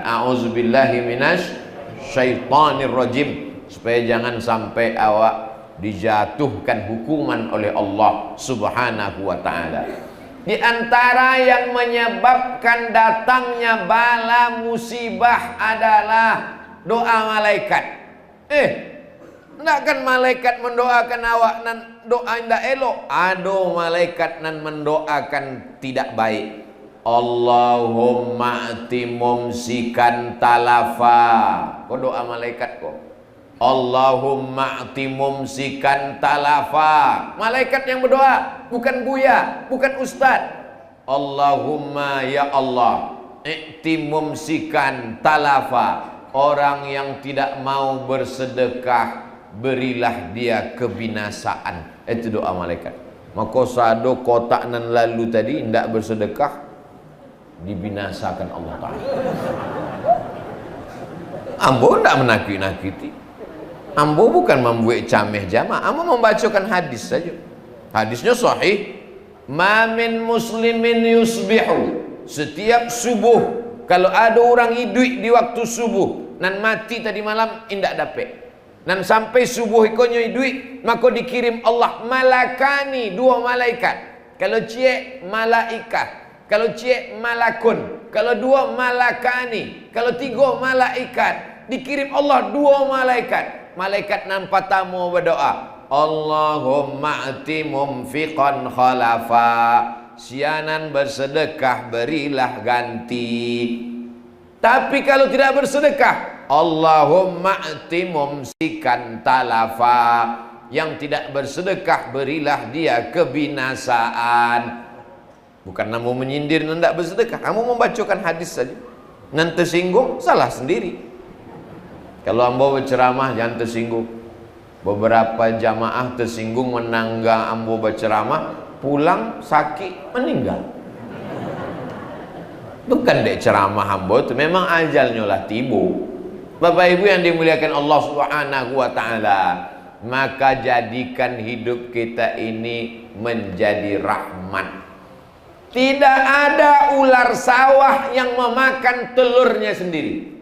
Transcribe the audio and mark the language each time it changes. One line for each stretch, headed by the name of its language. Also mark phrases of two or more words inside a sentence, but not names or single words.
Arabic: A'udzubillahi minasy syaitonir rajim,
Indonesian: supaya jangan sampai awak dijatuhkan hukuman oleh Allah
Arabic: Subhanahu wa taala.
Indonesian: Di antara yang menyebabkan datangnya bala musibah adalah doa malaikat.
Minangkabau: Tidak kan malaikat mendoakan awak nan doa indah elok.
Indonesian: Ada malaikat nan mendoakan tidak baik.
Arabic: Allahumma ati mumsikan talafa.
Minangkabau: Kau doa malaikat kok.
Arabic: Allahumma ati mumsikan talafa.
Indonesian: Malaikat yang berdoa, bukan buya, bukan ustad.
Arabic: Allahumma ya Allah, i'ti mumsikan talafa.
Indonesian: Orang yang tidak mau bersedekah, berilah dia kebinasaan. Itu doa malaikat.
Minangkabau: Maka sado kotak nan lalu tadi tidak bersedekah, dibinasakan Allah Ta'ala. Ambo tidak menakut-nakuti. Ambo bukan membuat cameh jamaah. Ambo membacakan hadis saja.
Indonesian: Hadisnya sahih.
Arabic: Ma min muslimin yusbihu.
Minangkabau: Setiap subuh, kalau ada orang hidup di waktu subuh nan mati tadi malam indak dapat, nan sampai subuh ikonyo hidup, maka dikirim Allah malakani, dua malaikat. Kalau cie malaikat, kalau cie malakun.
Indonesian: kalau 2 malakani, kalau 3 malaikat. Dikirim Allah 2 malaikat. Malaikat nampak tamu berdoa,
Arabic: Allahumma ati mumfiqan khalafa,
Indonesian: sianan bersedekah berilah ganti. Tapi kalau tidak bersedekah,
Arabic: Allahumma ati mumsikan talafa,
Indonesian: yang tidak bersedekah berilah dia kebinasaan. Bukan kamu menyindir dan tidak bersedekah, kamu membacakan hadis saja. Nanti tersinggung, salah sendiri. Kalau ambo berceramah jangan tersinggung. Beberapa jamaah tersinggung menangga ambo berceramah, pulang sakit meninggal.
Minangkabau: Bukan dek ceramah ambo itu, memang ajalnya lah tibu.
Indonesian: Bapak Ibu yang dimuliakan Allah
Arabic: Subhanahu wa taala,
Indonesian: maka jadikan hidup kita ini menjadi rahmat. Tidak ada ular sawah yang memakan telurnya sendiri.